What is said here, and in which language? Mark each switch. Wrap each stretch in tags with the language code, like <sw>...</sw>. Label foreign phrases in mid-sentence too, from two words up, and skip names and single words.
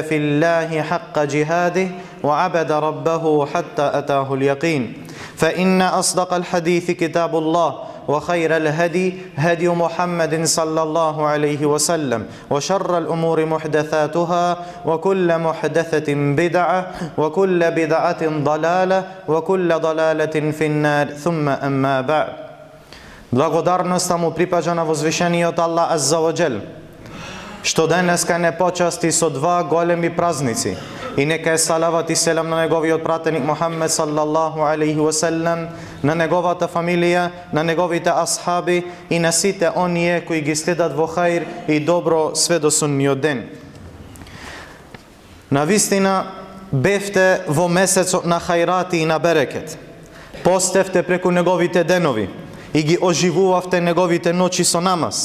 <ar>في الله حق جهاده وعبد ربه حتى أتاه اليقين فإن أصدق الحديث كتاب الله وخير الهدي هدي محمد صلى الله عليه وسلم وشر الأمور محدثاتها وكل محدثة بدعة وكل بدعة ضلالة وكل ضلالة في النار ثم أما بعد.</ar> <mk>Благодарноста му припаѓа на возвишениот Аллах</mk> <ar>عز وجل,</ar> <mk>што денеска не почасти со два големи празници. И нека е салават и селам на неговиот пратеник Мухаммед</mk> <ar>صلى الله عليه وسلم,</ar> <mk>на неговата фамилија, на неговите асхаби и на сите оние кои ги следат во хаир и добро све до судниот ден. Навистина бевте во месецот на хајрати и на берекет. Постевте преку неговите денови и ги оживувавте неговите ноќи со намаз.</mk>